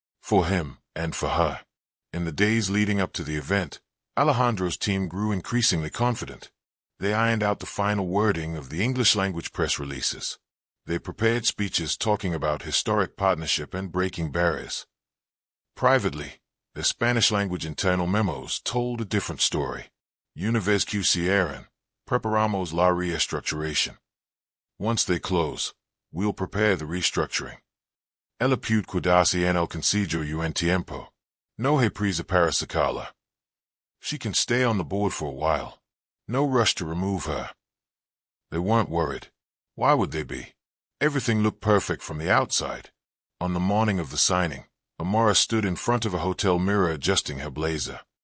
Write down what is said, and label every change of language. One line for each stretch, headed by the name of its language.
English: For him and for her. In the days leading up to the event, Alejandro's team grew increasingly confident. They ironed out the final wording of the English-language press releases. They prepared speeches talking about historic partnership and breaking barriers. Privately, their Spanish-language internal memos told a different story.
Spanish: Una vez que cierren, preparamos la reestructuración.
English: Once they close, we'll prepare the restructuring.
Spanish: Ella puede quedarse en el consejo un tiempo. No hay prisa para sacarla.
English: She can stay on the board for a while. No rush to remove her. They weren't worried. Why would they be? Everything looked perfect from the outside. On the morning of the signing, Amara stood in front of a hotel mirror adjusting her blazer.